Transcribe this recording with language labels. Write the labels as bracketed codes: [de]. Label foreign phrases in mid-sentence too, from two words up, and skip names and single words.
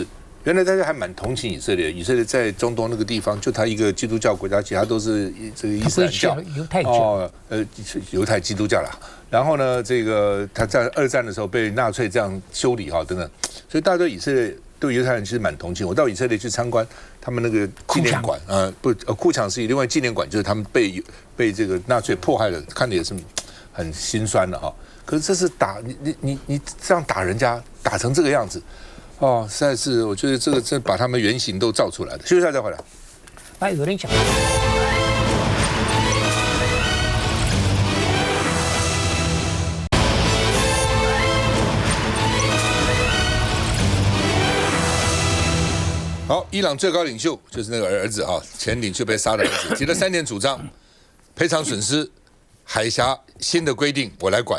[zh] 原來大家還蠻同情以色列，以色列在中東那個地方，就他一個基督教國家，其他都是這個伊斯蘭教、猶太基督教啦。然後呢，這個他在2戰的時候被納粹這樣修理等等，所以大家對以色列對猶太人其實蠻同情。我到以色列去參觀他們那個紀念館庫牆是另外紀念館，就是他們被這個納粹迫害了，看的也是很心酸的可是這是你這樣打人家，打成這個樣子。實在是，我覺得這個真把他們原型都照出來的。休息一下再回來。有人講，好，伊朗最高領袖就是那個兒子前領袖被殺的兒子，提了3點主張，賠償損失，海峽新的規定我來管。